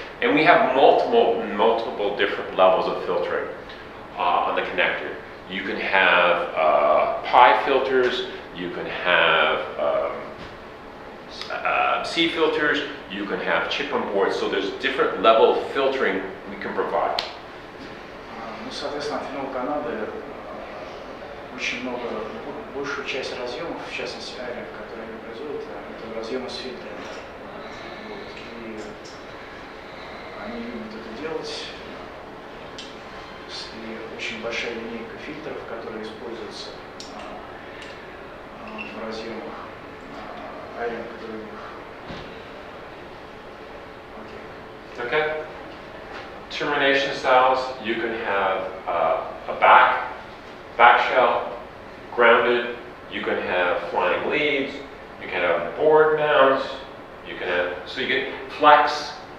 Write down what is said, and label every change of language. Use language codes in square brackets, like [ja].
[en] And we have multiple different levels of filtering on the connector. You can have pi filters, you can have C filters, you can have chip on board, so there's different level of filtering we can provide. [ru] Ну, соответственно, Amphenol Canada очень много, большую часть разъемов, в частности, аэринг, которые они производят, это разъемы с фильтрами. Вот. И они любят это делать. И очень большая линейка фильтров, которые используются в разъемах аэринг, которые у них. [en] Okay. Termination styles, you can have a back shell, grounded, you can have flying leads, you can have board mounts, you can have, so you get flex.